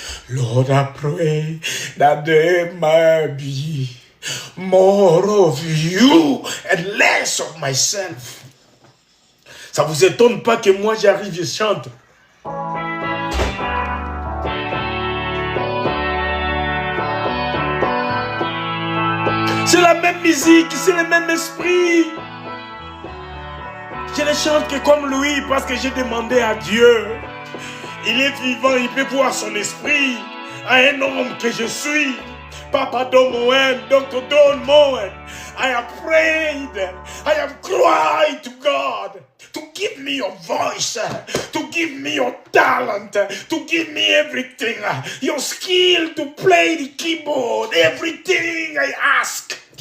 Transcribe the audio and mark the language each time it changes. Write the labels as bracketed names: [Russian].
[English] Lord, I pray that there might be more of you and less of myself. [French] Ça vous étonne pas que moi j'arrive, je chante. C'est la même musique, c'est le même esprit. Je ne chante que comme lui parce que j'ai demandé à Dieu. Il est vivant, il peut voir son esprit à un homme que je suis. Papa, donne-moi, donne-moi. [English] I have prayed, I have cried to God to give me your voice, to give me your talent, to give me everything, your skill to play the keyboard, everything I ask.